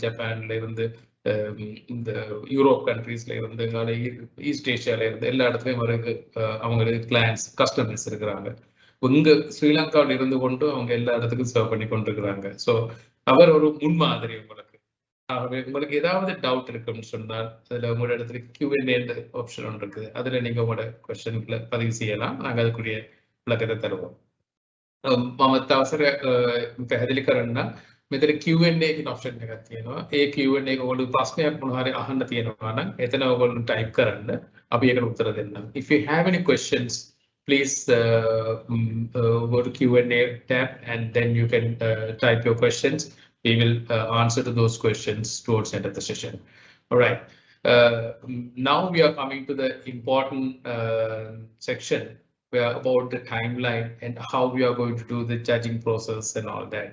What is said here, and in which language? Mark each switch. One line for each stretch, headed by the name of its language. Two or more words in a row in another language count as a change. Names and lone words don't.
Tamil: ஜப்பான்ல இருந்து இந்த
English: Europe countries
Tamil: இருந்து
English: East Asia
Tamil: இருந்து எல்லா இடத்துலயும் அவருக்கு அவங்களுக்கு
English: clients customers
Tamil: இருக்கிறாங்க இங்க ஸ்ரீலங்காவில் இருந்து கொண்டு அவங்க எல்லா இடத்துக்கும் சர்வ் பண்ணி கொண்டிருக்கிறாங்க ஸோ அவர் ஒரு முன்மாதிரி உங்களுக்கு ஆகவே உங்களுக்கு ஏதாவது டவுட் இருக்குன்னு சொன்னால் அதுல உங்களோட இடத்துல Q&A ஆப்ஷன் ஒன்று இருக்குது அதுல நீங்க உங்களோட கொஸ்டின்களை பதிவு செய்யலாம் நாங்கள் அதுக்குரிய விளக்கத்தை தருவோம்
Sinhala: මමත් අවසර පැහැදිලි කරන්න මෙතන Q&A කියන ඔප්ෂන් එකක් තියෙනවා ඒ Q&A එක ඔයගොල්ලෝ ප්‍රශ්නයක් මොනවා හරි අහන්න තියෙනවා නම් එතන ඔයගොල්ලෝ ටයිප් කරන්න අපි ඒකට උත්තර දෙන්නම්
English: if you have any questions please go to Q&A tab and then you can type your questions we will answer to those questions towards the end of the session. All right. Now we are coming to the important section where about the timeline and how we are going to do the judging process and all that.